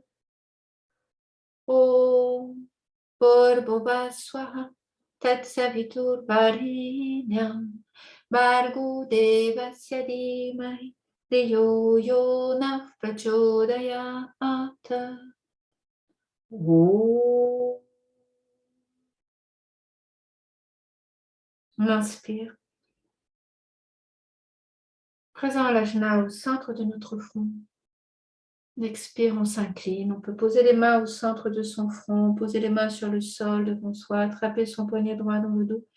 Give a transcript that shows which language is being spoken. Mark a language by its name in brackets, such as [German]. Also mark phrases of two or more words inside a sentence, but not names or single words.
[Sanskrit] ॐ भूर्भुवःस्वः तत्सवितुर्वरेण्यं भर्गो देवस्य धीमहि धियो यो नः प्रचोदयात्. Om. [French] On inspire. Présent à l'ajna au centre de notre front. On expire, on s'incline. On peut poser les mains au centre de son front, poser les mains sur le sol devant soi, attraper son poignet droit dans le dos.